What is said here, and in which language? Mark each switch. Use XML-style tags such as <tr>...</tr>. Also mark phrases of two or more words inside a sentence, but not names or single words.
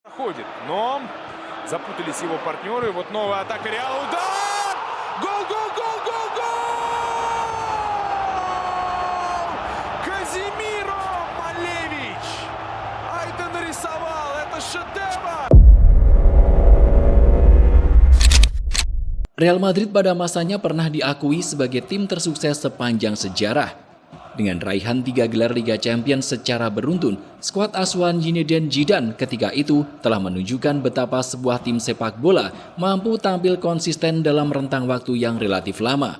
<ru>выходит, но запутались его партнеры. Вот новая атака Реала. Удар! Гол, гол, гол, гол, гол! Казимиро Малевич! А это нарисовал, это шедевр!</ru> <id>Real Madrid pada masanya pernah diakui sebagai tim tersukses sepanjang sejarah. Dengan raihan 3 gelar Liga Champions secara beruntun, skuad asuhan Zinedine Zidane ketika itu telah menunjukkan betapa sebuah tim sepak bola mampu tampil konsisten dalam rentang waktu yang relatif lama.</id>